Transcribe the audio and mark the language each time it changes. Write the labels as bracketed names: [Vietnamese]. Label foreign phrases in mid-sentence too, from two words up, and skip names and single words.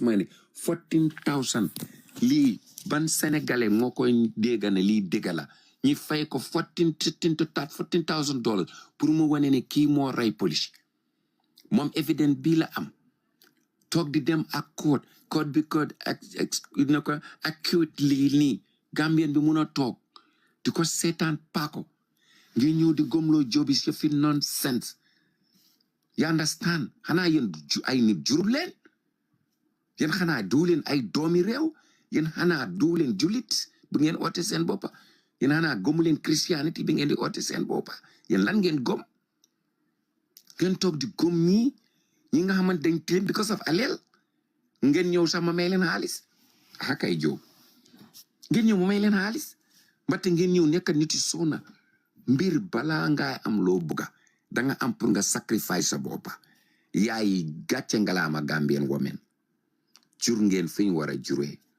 [Wolof] money 14,000 lii ban sénégalais moo koy dégga ne lii dégga la ñi fay ko $14,000 pour mu wane ne kii moo rey police moom évident bii la am toog di dem ak code bi code na ko acute lii nii Gambien bi mun a toog di ko seetaan paako ngi ñëw di gomloo jobis ya fi [English] nonsense you understand [Wolof] xanaa yéen ay nit jurul leen yéen xanaa du leen ay doomi réew yéen xanaa du leen julit bu ngeen oote seen boppa yéen xanaa gomu leen christianity bi ngeen di oote seen boppa yéen lan ngeen gom ngeen toog di gom ñi nga xamante dañ tilim [English] because of [Wolof] aleel ngeen ñëw sax ma may leen xaalis kay jow ngeen ñëw ma may leen xaalis mbatte ngeen ñëw nekk nit yi soona mbir balaa nga am loo buga danga am pour nga sacrifice sa boppa yaay gàcce ngalaama Gambien women jur ngeen fi ñu war a juree